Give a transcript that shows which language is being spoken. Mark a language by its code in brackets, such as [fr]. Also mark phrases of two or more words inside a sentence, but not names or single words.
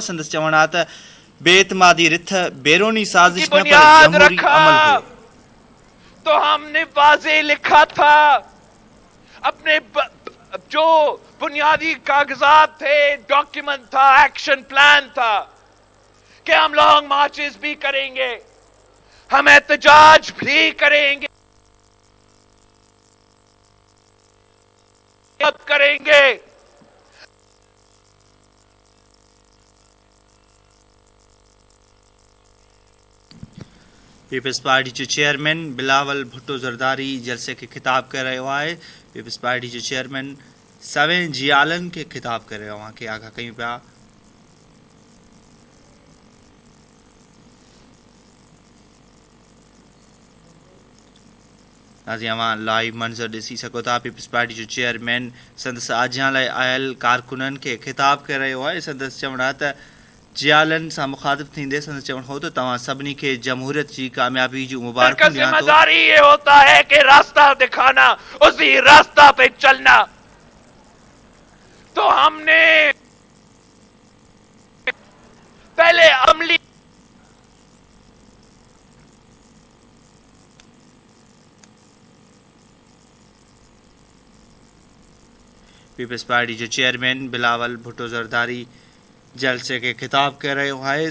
[sd] संदसि चवणु आहे त बेइतमादी रिथ बैरूनी साजिश न पर जमहूरी अमल हो। [ur] تو ہم نے واضح لکھا تھا، اپنے جو بنیادی کاغذات تھے, ڈاکیومنٹ تھا، ایکشن پلان تھا کہ ہم [en] long marches [ur] بھی کریں گے، ہم احتجاج بھی کریں گے، اب کریں گے. [sd] पीपल्स पार्टी जो चेयरमैन बिलावल भुट्टो ज़रदारी जलसे खे ख़िताब करे रहियो आहे। पीपल्स पार्टी जो चेयरमैन सवें जियालनि खे ख़िताब करे रहियो आहे, आगाह कयूं पिया। नाज़रीन लाइव मंज़र ॾिसी सघो था। पीपल्स पार्टी जो चेयरमैन संदसि आजियां लाइ आयल कारकुननि खे ख़िताब करे रहियो आहे। संदसि चवणु आहे त जियालनि सां मुखातिब थींदे संदसि चवणु हो त तव्हां सभिनी खे जमहूरियत जी कामयाबी जूं मुबारकूं ॾियां थो। [ur] ذمہ داری یہ ہوتا ہے کہ راستہ دکھانا، اسی راستہ پہ چلنا. تو ہم نے پہلے عملی [sd] पीपल्स पार्टी जो चेयरमैन बिलावल भुट्टो ज़रदारी जलसे खे ख़िताब करे रहियो आहे।